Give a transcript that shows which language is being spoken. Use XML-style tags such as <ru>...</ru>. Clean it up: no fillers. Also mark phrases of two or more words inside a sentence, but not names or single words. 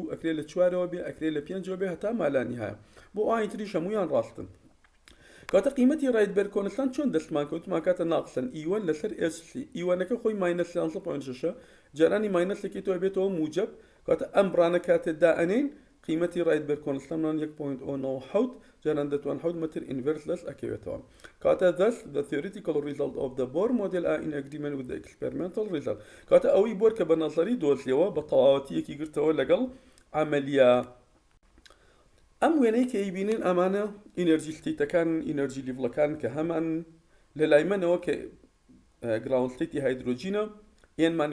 <ckb>ئەکرێ لە چوارەوە بێ ئەکرێ لە پێنجەوە بێ هەتا مالانیهایە بۆ ئاین تریش هەمویان ڕاستن کاتە قیمەتی ڕایدبەر کۆنستان چۆن دەستمان کەوتمان کاتە ناقسن ئیوەن لەسەر ئێسی ئیوانەکە خۆی ماینەس 13.6 جارانی ماینەسێکی تۆ بێتەوە موجب کاتە ئەم بڕانە کاتێ دائەنین قیمەتی ڕایدبەر کۆنستانمان 1.09 جاران دەتوان 7 متر ئینڤرس لەس ئەکەوێتەوە کاتە</ckb> <en>thus the theoretical result of the Bohr model are in agreement with the experimental result</en> <ckb>کاتە ئەوەی بۆر کە بە نەزەری دۆزیەوە بە تەواوەتیەکی گرتەوە لەگەڵ عملیە ئەم وێنەی کە ئیبینین ئەمانە</ckb> <en>energy stateەکان energy levelەکان</en> <ckb>کە هەمان لە لای منەوە کە</ckb> <en>ground stateی</en> <ckb>هایدرۆجینە ئێنمان</ckb>